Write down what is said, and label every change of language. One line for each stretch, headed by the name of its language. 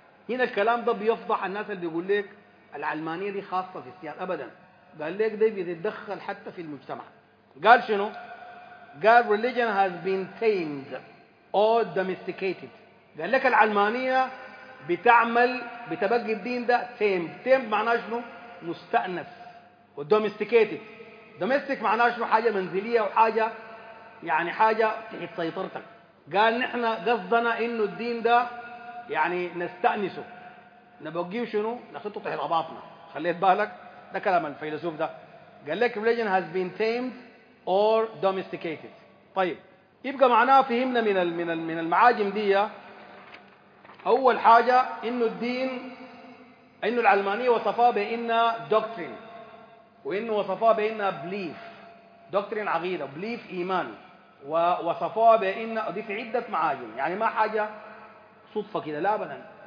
Arabic: هنا الكلام ده بيفضح الناس اللي بيقول لك العلمانية دي خاصة في السياسة، أبدا. قال لك ده بيتدخل حتى في المجتمع. قال شنو؟ قال
English: religion has been tamed or domesticated.
Arabic: قال لك العلمانية بتعمل بتبقي الدين ده تيم. تيم معناه شنو؟ مستأنس. ودوميستيكيتد، دوميستيك معناه شنو؟ حاجة منزلية وحاجة يعني حاجة تحت سيطرتك. قال نحن قصدنا إنه الدين ده يعني نستأنسه، نبقيه شنو؟ نخطه تحت رباطنا، خليت بالك. ده كلام الفيلسوف ده. قال لك
English: religion has been tamed or domesticated.
Arabic: طيب يبقى معناه فهمنا من من من المعاجم دي، أول حاجة إنه الدين، إنه العلمانية وصفها بإنها doctrine، وإنه وصفها بإنها belief، doctrine عقيدة، belief إيمان، ووصفها بإنها دي في عدة معاجم، يعني ما حاجة صدفة كده، لا أبدا.